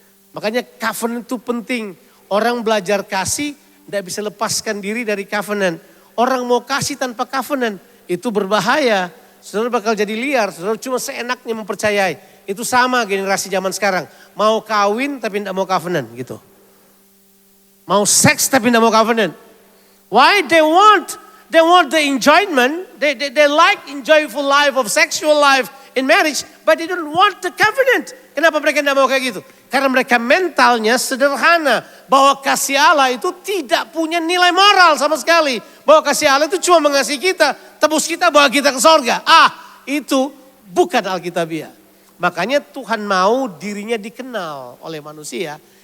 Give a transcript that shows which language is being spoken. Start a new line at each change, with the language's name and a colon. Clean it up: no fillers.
Indonesian: Makanya covenant itu penting. Orang belajar kasih tidak bisa lepaskan diri dari covenant. Orang mau kasih tanpa covenant itu berbahaya. Saudara bakal jadi liar, saudara cuma seenaknya mempercayai. Itu sama generasi zaman sekarang. Mau kawin tapi tidak mau covenant gitu. Mau seks tapi tidak mau covenant.
English: Why? They want the enjoyment. They like enjoyable life of sexual life in marriage, but they don't want the covenant.
Indonesian: Kenapa mereka tidak mau kayak gitu? Karena mereka mentalnya sederhana. Bahwa kasih Allah itu tidak punya nilai moral sama sekali. Bahwa kasih Allah itu cuma mengasihi kita, tebus kita, bawa kita ke sorga. Itu bukan Alkitabiah. Makanya Tuhan mau dirinya dikenal oleh manusia.